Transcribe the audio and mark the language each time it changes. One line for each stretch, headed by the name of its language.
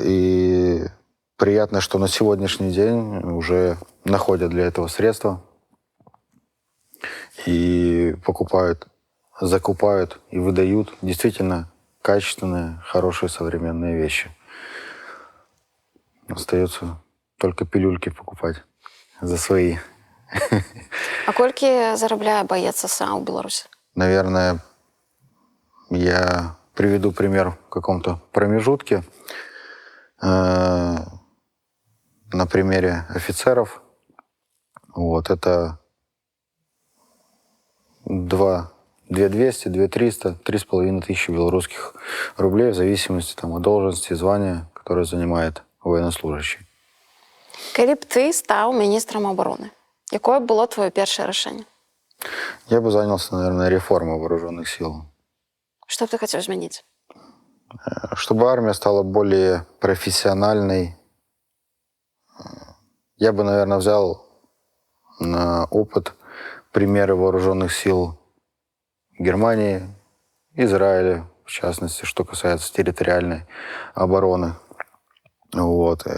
Russian: И приятно, что на сегодняшний день уже находят для этого средства и покупают, закупают и выдают действительно качественные, хорошие современные вещи. Остается только пилюльки покупать за свои.
Belarusian: А колькі зарабляе баец СА ў Беларусі?
Russian: Наверное, я приведу пример в каком-то промежутке. На примере офицеров. Вот, это 2200, 2300, 3500 белорусских рублей в зависимости там, от должности, звания, которое занимает военнослужащий.
Belarusian: Калі б ты стаў міністрам обороны, якое было твоё першае рашэнне?
Russian: Я бы занялся, наверное, реформой вооруженных сил.
Belarusian: Што б ты хацеў змяніць?
Russian: Чтобы армия стала более профессиональной. Я бы, наверное, взял на опыт примеры вооруженных сил Германии, Израиля, в частности, что касается территориальной обороны. Вот.